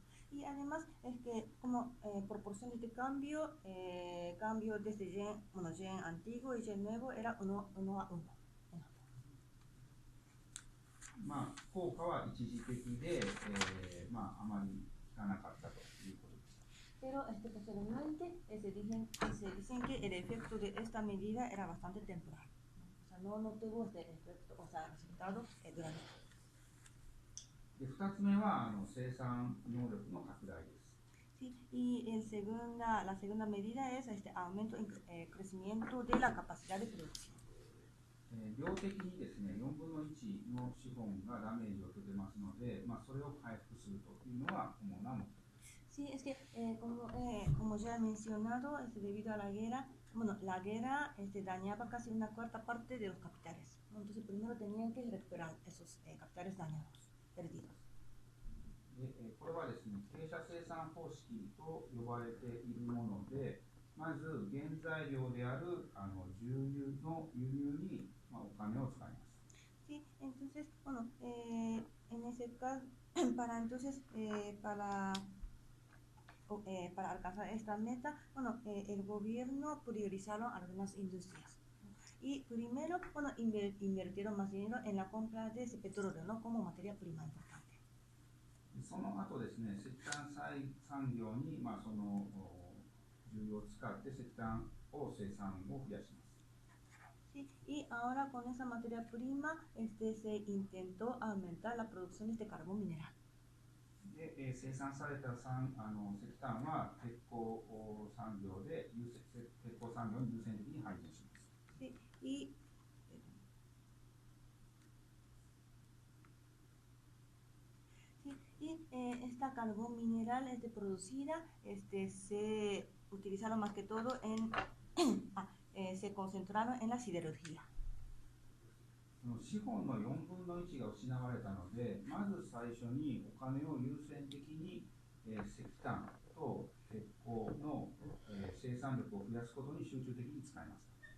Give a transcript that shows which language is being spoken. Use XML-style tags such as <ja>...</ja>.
<es>Y además es que como proporción de cambio, cambio desde yen antiguo y yen nuevo era 1 a 1.</es> <ja>効果は一時的で、あまり効かなかったということです。</ja> <es>Pero posteriormente se dicen que el efecto de esta medida era bastante temporal. O sea, no tuvo efecto, o sea, resultado duradero.</es> <ja>で2つ目は生産能力の拡大です。</ja> <es>Sí, y la segunda medida es aumento, crecimiento de la capacidad de producción.</es> <ja>量的にですね、4分の1の資本がダメージを受けてますので、それを回復するというのが主な目的です。</ja> <es>Sí, es que como ya he mencionado, debido a la guerra, bueno, la guerra dañaba casi una cuarta parte de los capitales, ¿no? Entonces primero tenían que recuperar esos capitales dañados, perdidos.</es> <ja>これはですね、傾斜生産方式と呼ばれているもので、まず原材料である重油の輸入に、お金を使います。</ja> <es>Sí, entonces, bueno, en ese caso, para entonces, para alcanzar esta meta, bueno, el gobierno priorizaron algunas industrias. Y primero, bueno, invirtieron más dinero en la compra de ese petróleo, ¿no? Como materia prima importante.</es> <ja>その後ですね、石炭産業に、その重油を使って石炭を生産を増やします。</ja> <es>Sí, y ahora con esa materia prima se intentó aumentar la producción de este carbón mineral.</es> <ja>で、生産された石炭は鉄鋼産業に優先的に配分します。</ja> <es>Sí, y esta carbón mineral producida se utilizaron más que todo en se concentraron en la siderurgia.</es> <ja>資本の4分の1が失われたので、まず最初にお金を優先的に石炭と鉄鋼の生産力を増やすことに集中的に使いました。</ja>